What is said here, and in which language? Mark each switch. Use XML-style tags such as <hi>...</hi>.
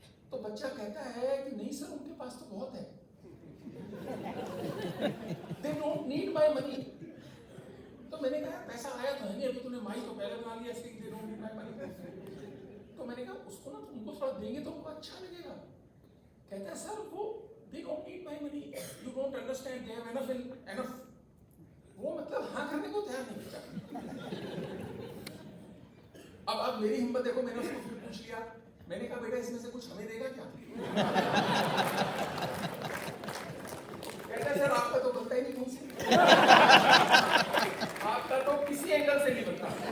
<hi>तो बच्चा कहता है कि नहीं सर उनके पास तो बहुत है,</hi> <en>they don't need my money।</en> <hi>तो मैंने कहा पैसा आया तो है नहीं, अभी तूने माई तो पहले बना लिया इसलिए</hi> <en>they don't need my money।</en> <hi>तो मैंने कहा उसको ना उनको थोड़ा देंगे तो उनको अच्छा लगेगा। कहता है सर वो</hi> <en>they don't need my money, you don't understand, they have enough।</en> <hi>वो मतलब हाँ करने को तैयार नहीं बच्चा। अब मेरी हिम्मत देखो, मैंने उसको फिर पूछ लिया, मैंने कहा बेटा इसमें से कुछ हमें देगा क्या? कहता है सर आपका तो बनता ही नहीं मुझसे, आपका तो किसी एंगल से नहीं बनता।</hi>